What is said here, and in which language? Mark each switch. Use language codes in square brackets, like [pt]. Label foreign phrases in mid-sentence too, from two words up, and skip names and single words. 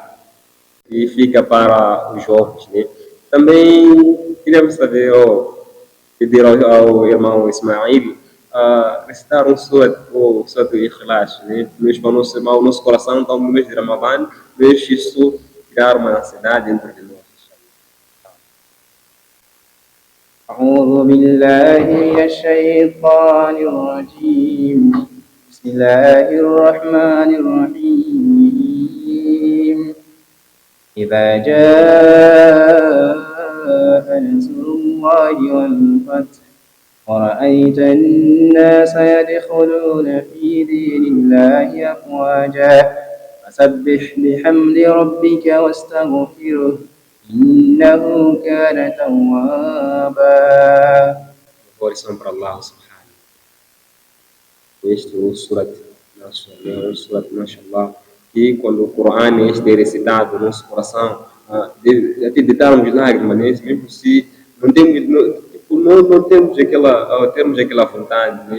[pt] E fica para os jovens, né? Também queríamos saber, pedir ao irmão Ismail recitar um surat ou surat Ikhlas, né? Mas para o nosso coração, então, no mês de Ramadã, deixe isso criar uma ansiedade dentro de nós. [ar] أعوذ بالله من الشيطان الرجيم بسم الله الرحمن الرحيم إذا جاء نصر الله والفتح ورأيت الناس يدخلون في دين الله أفواجا فسبح بحمد ربك واستغفره إنه كان توابا. [pt] Glórias são para Allah subhanahu. Este é o surat, mashallah, que quando o Corão é recitado no nosso coração, até deitarmos lágrimas, né? Mesmo se não temos, não temos aquela vontade, né?